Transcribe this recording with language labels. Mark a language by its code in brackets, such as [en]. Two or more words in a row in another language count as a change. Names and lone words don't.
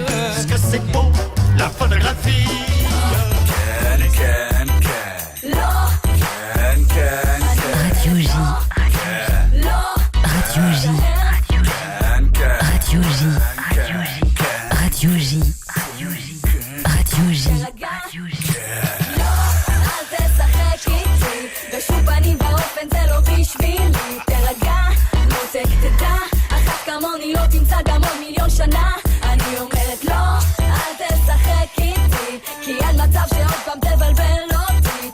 [fr] Est-ce que c'est beau, la photographie? Radio J. Radio J. Radio J. Radio J. Radio J. [he] אל תשחק איתי, בשום פנים ואופן זה לא בשבילי. תרגע, מותק תדע, אחת כמוני לא תמצא גם עוד מיליון שנה. אני אומרת לא, אל תשחק איתי, כי אין מצב שעוד פעם תבלבל אותי.